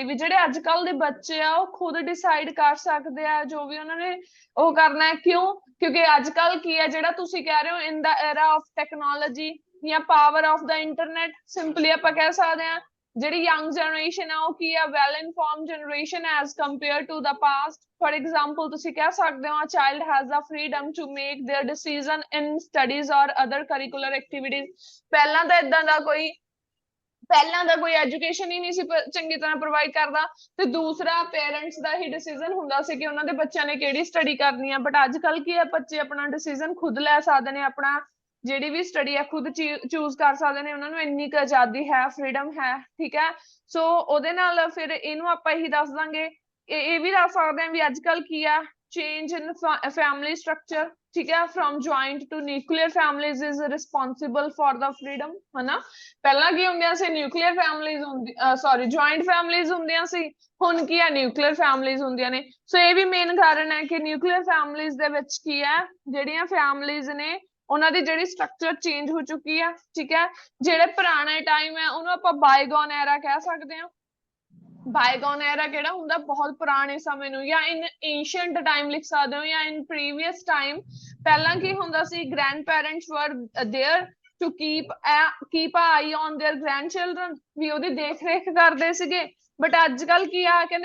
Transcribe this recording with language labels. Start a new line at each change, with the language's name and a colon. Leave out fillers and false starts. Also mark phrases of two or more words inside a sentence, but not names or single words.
Punjabi: ਵੀ ਜਿਹੜੇ ਅੱਜ ਕੱਲ ਦੇ ਬੱਚੇ ਆ ਉਹ ਖੁਦ ਡਿਸਾਈਡ ਕਰ ਸਕਦੇ ਆ ਜੋ ਵੀ ਉਹਨਾਂ ਨੇ ਉਹ ਕਰਨਾ ਹੈ। ਕਿਉਂ? ਕਿਉਂਕਿ ਅੱਜ ਕੱਲ ਕੀ ਹੈ, ਜਿਹੜਾ ਤੁਸੀਂ ਕਹਿ ਰਹੇ ਹੋ
English: in the era of technology
Punjabi: ਜਾਂ
English: power of the internet,
Punjabi: ਸਿੰਪਲੀ ਆਪਾਂ ਕਹਿ ਸਕਦੇ ਹਾਂ ਜਿਹੜੀ
English: young generation
Punjabi: ਆ ਉਹ ਕੀ ਆ,
English: well informed generation as compare to the past. for example
Punjabi: ਤੁਸੀਂ ਕਹਿ ਸਕਦੇ ਹੋ
English: a child has the freedom to make their decision in studies or other curricular activities।
Punjabi: ਪਹਿਲਾਂ ਤਾਂ ਕੋਈ ਐਜੂਕੇਸ਼ਨ ਹੀ ਨਹੀਂ ਸੀ ਚੰਗੀ ਤਰ੍ਹਾਂ ਪ੍ਰੋਵਾਈਡ ਕਰਦਾ, ਤੇ ਦੂਸਰਾ ਪੇਰੈਂਟਸ ਦਾ ਹੀ ਡਿਸੀਜਨ ਹੁੰਦਾ ਸੀ ਕਿ ਉਹਨਾਂ ਦੇ ਬੱਚਿਆਂ ਨੇ ਕਿਹੜੀ ਸਟੱਡੀ ਕਰਨੀ ਆ। ਬਟ ਅੱਜ ਕੱਲ ਕੀ ਹੈ, ਬੱਚੇ ਆਪਣਾ ਡਿਸੀਜਨ ਖੁਦ ਲੈ ਸਕਦੇ ਨੇ, ਆਪਣਾ ਜਿਹੜੀ ਵੀ ਸਟੱਡੀ ਹੈ ਖੁਦ ਚੂਜ਼ ਕਰ ਸਕਦੇ ਨੇ। ਉਹਨਾਂ ਨੂੰ ਇੰਨੀ ਕੁ ਆਜ਼ਾਦੀ ਹੈ, ਫਰੀडम ਹੈ, ਠੀਕ ਹੈ। ਸੋ ਉਹਦੇ ਨਾਲ ਫਿਰ ਇਹਨੂੰ ਆਪਾਂ ਇਹੀ ਦੱਸ ਦਾਂਗੇ, ਇਹ ਵੀ ਦੱਸ ਸਕਦੇ ਹਾਂ ਵੀ ਅੱਜ ਕੱਲ ਕੀ ਆ
English: change in family structure,
Hindi: ठीक है
English: from joint to nuclear families is responsible for the freedom
Hindi: है ना पहला की
Punjabi: ਹੁੰਦੀਆਂ ਸੀ
English: nuclear families
Punjabi: ਹੁੰਦੀ
English: sorry joint families
Punjabi: ਹੁੰਦੀਆਂ ਸੀ ਹੁਣ ਕੀ ਹੈ
English: nuclear families
Punjabi: ਹੁੰਦੀਆਂ ਨੇ ਸੋ ਇਹ ਵੀ ਮੇਨ ਕਾਰਨ ਹੈ ਕਿ
English: nuclear families
Punjabi: ਦੇ ਵਿੱਚ ਕੀ ਹੈ ਜਿਹੜੀਆਂ families ਨੇ ਉਹਨਾਂ ਦੀ ਜਿਹੜੀ ਸਟਰਕਚਰ ਚੇਂਜ ਹੋ ਚੁੱਕੀ ਹੈ ਠੀਕ ਹੈ ਜਿਹੜੇ ਪੁਰਾਣੇ ਟਾਈਮ ਹੈ ਉਹਨੂੰ ਆਪਾਂ
English: bygone era
Punjabi: ਕਹਿ ਸਕਦੇ ਹਾਂ
English: bygone era
Punjabi: ਕਿਹੜਾ ਹੁੰਦਾ ਬਹੁਤ ਪੁਰਾਣੇ ਸਮੇਂ ਨੂੰ ਜਾਂ
English: in ancient time
Punjabi: ਲਿਖ ਸਕਦੇ ਹੋ ਜਾਂ
English: in previous time
Punjabi: ਪਹਿਲਾਂ ਕੀ ਹੁੰਦਾ ਸੀ
English: grand parents were there to keep a eye on their grand children
Punjabi: ਵੀ ਉਹਦੀ ਦੇਖ ਰੇਖ ਕਰਦੇ ਸੀਗੇ ਬਟ ਅੱਜ ਕੱਲ ਕੀ ਆ ਕਹਿੰਦੇ